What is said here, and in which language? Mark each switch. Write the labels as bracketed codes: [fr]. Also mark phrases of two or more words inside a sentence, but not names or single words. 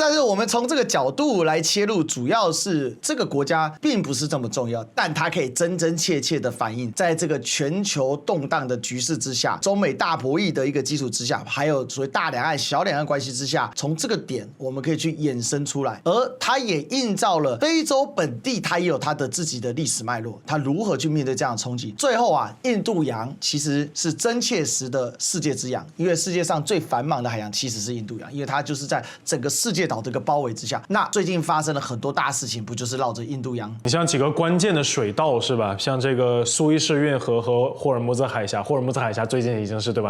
[zh] 但是我們從這個角度來切入，主要是這個國家並不是這麼重要，但它可以真真切切的反映，在這個全球動盪的局勢之下，中美大博弈的一個基礎之下，還有所謂大兩岸、小兩岸關係之下，從這個點我們可以去衍生出來，而它也映照了非洲本地它也有它的自己的歷史脈絡，它如何去面對這樣的衝擊。最後啊，印度洋其實是真切實的世界之洋，因為世界上最繁忙的海洋其實是印度洋，因為它就是在整個世界島這個包圍之下。那最近發生了很多大事情，不就是繞着印度洋？你像幾個關鍵的水道是吧？像這個蘇伊士運河和霍爾木茲海峽，霍爾木茲海峽最近已經是對吧？